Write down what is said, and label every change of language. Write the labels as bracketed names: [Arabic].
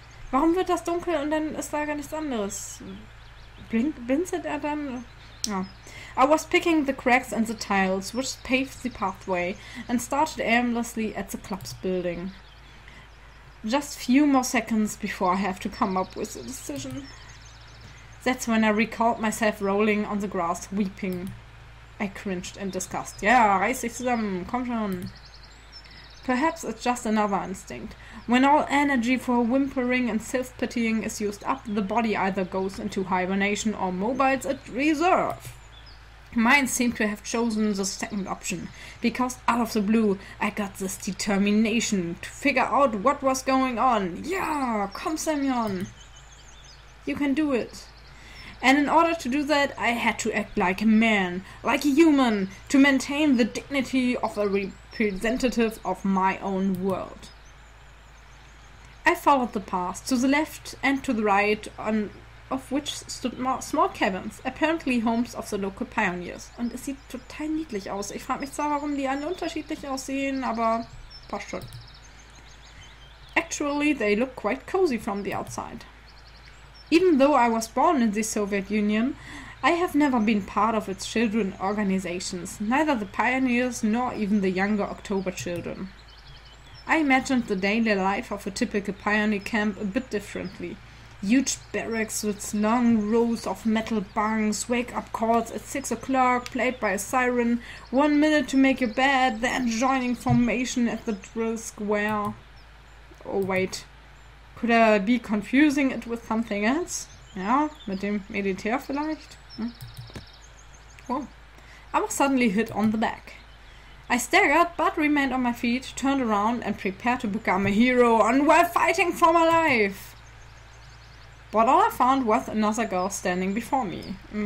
[German] Warum wird das dunkel und dann ist da gar nichts anderes? Blinzelt er dann? Ja. [English] I was picking the cracks in the tiles, which paved the pathway, and started aimlessly at the club's building. Just few more seconds before I have to come up with a decision. That's when I recalled myself rolling on the grass, weeping. I cringed in disgust. [German] Ja, reiß dich zusammen, komm schon. [English] Perhaps it's just another instinct. When all energy for whimpering and self-pitying is used up, the body either goes into hibernation or mobiles at reserve. Mine seemed to have chosen the second option, because out of the blue I got this determination to figure out what was going on. Yeah, [German] komm [English] Semyon! You can do it. And in order to do that, I had to act like a man, like a human, to maintain the dignity of a representative of my own world. I followed the path to the left and to the right, of which stood small cabins, apparently homes of the local pioneers. [German] Und es sieht total niedlich aus. Ich frage mich zwar, warum die alle unterschiedlich aussehen, aber passt schon. [English] Actually, they look quite cozy from the outside. Even though I was born in the Soviet Union, I have never been part of its children organizations, neither the pioneers nor even the younger October children. I imagined the daily life of a typical pioneer camp a bit differently. Huge barracks with long rows of metal bunks, wake-up calls at 6 o'clock, played by a siren, 1 minute to make your bed, then joining formation at the drill square. Oh wait, could I be confusing it with something else? [German] Ja, mit dem Militär vielleicht? Oh. [English] I was suddenly hit on the back. I staggered, but remained on my feet, turned around and prepared to become a hero and while fighting for my life. But all I found was another girl standing before me.